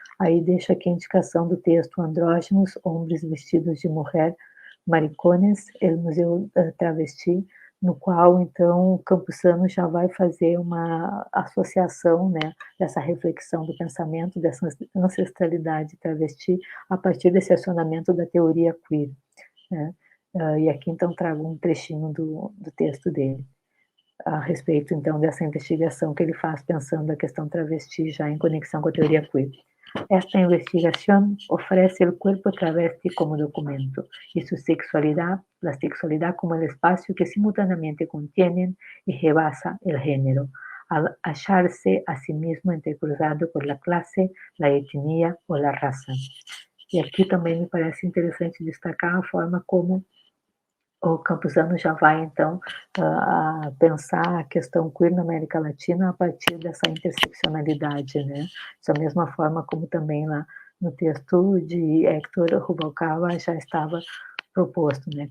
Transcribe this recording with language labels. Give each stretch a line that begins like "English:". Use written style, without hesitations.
Portuguese: Aí deixo aqui a indicação do texto Andrógenos, Hombres Vestidos de Mulher, Maricones, El Museu Travesti, no qual, então, o Campuzano já vai fazer uma associação, né, dessa reflexão do pensamento, dessa ancestralidade travesti, a partir desse acionamento da teoria queer, né? E aqui, então, trago um trechinho do texto dele, a respeito, então, dessa investigação que ele faz pensando a questão travesti já em conexão com a teoria queer.
Spanish: Esta investigación ofrece el cuerpo travesti como documento y su sexualidad, la sexualidad como el espacio que simultáneamente contienen y rebasa el género, al hallarse a sí mismo entrecruzado por la clase, la etnia o la raza.
Portuguese: E aqui também me parece interessante destacar a forma como o Campuzano já vai, então, a pensar a questão queer na América Latina a partir dessa interseccionalidade, né? Da mesma forma como também lá no texto de Héctor Rubalcaba já estava proposto, né?